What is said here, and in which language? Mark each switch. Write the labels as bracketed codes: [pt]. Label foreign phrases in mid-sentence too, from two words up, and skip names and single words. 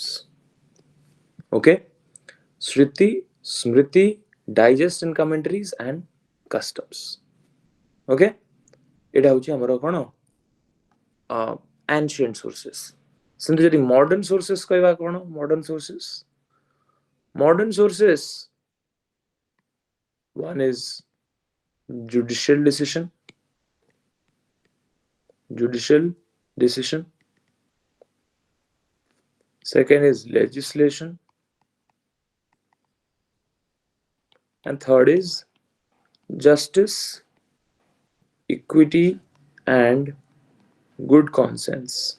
[en] Okay, shruti, smriti, digest and commentaries and customs. [or] Okay, ଏଟା ହଉଛି ଆମର କଣ [en] ancient sources. [or] ସେମିତି ଯଦି [en] modern sources [or] କହିବା କଣ, [en] modern sources, one is judicial decision, second is legislation, and third is justice, equity and good conscience.